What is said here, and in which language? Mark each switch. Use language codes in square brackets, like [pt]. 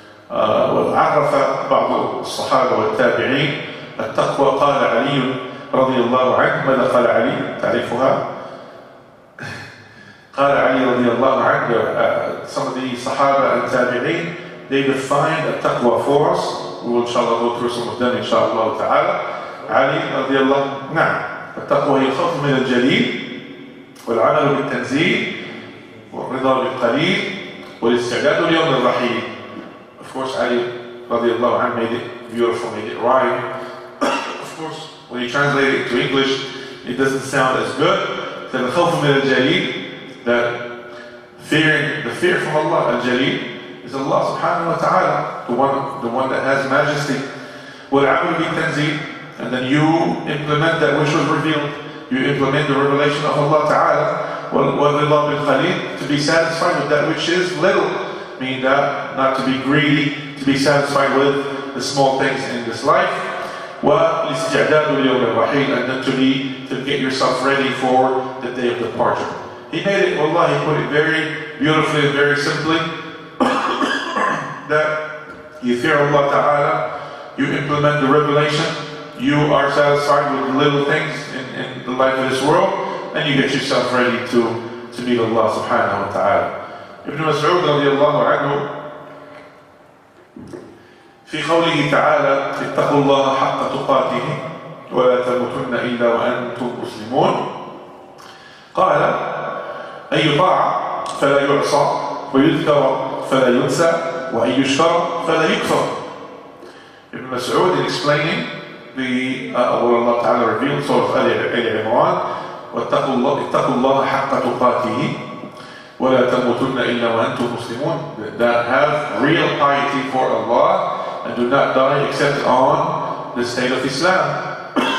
[ar] وعرف بعض الصحابة والتابعين التقوى. قال علي رضي الله عنه، ماذا قال علي؟ تعرفها؟ قال علي رضي الله عنه, [en] some of the Sahaba and Tabi'een, they defined التقوى for us. We will inshallah go through some of them inshallah ta'ala. [ar] علي رضي الله, نعم, التقوى هي الخوف من الجليل والعمل بالتنزيل والرضا بالقليل والاستعداد ليوم الرحيل. [en] Of course, Ali radiallahu anhu made it beautiful, made it rhyme. Of course, when you translate it to English, it doesn't sound as good. So the [ar] khawf min al-jaleel, [en] that the fear from Allah, al-jaleel, is Allah subhanahu wa ta'ala, the one that has majesty. [ar] Wal-amal bi-tanzeel, [en] and then you implement that which was revealed. You implement the revelation of Allah ta'ala. [ar] Wal-rida bil-qaleel, [en] to be satisfied with that which is little. Meaning that not to be greedy, to be satisfied with the small things in this life. [ar] وَالْإِسْتِعْدَادُ لِيَوْمِ الرَّحِيلِ, [en] and then to get yourself ready for the day of departure. He made it, wallah, he put it very beautifully and very simply, that you fear Allah Ta'ala you implement the revelation, you are satisfied with the little things in the life of this world, and you get yourself ready to meet Allah subhanahu wa ta'ala. [ar] Ibn Mas'ud radiallahu anhu, في قوله تعالى اتقوا الله حق تقاته ولا تموتن إلا وأنتم مسلمون قال أن يطاع فلا يعصى ويذكر فلا ينسى وأن يشكر فلا يكفر. [en] Ibn Mas'ud in explaining what Allah Ta'ala revealed, Surah Al-Imran, [ar] واتقوا الله حق تقاته ولا تموتن إلا وأنتم مسلمون, [en] that have real piety for Allah and do not die except on the state of Islam.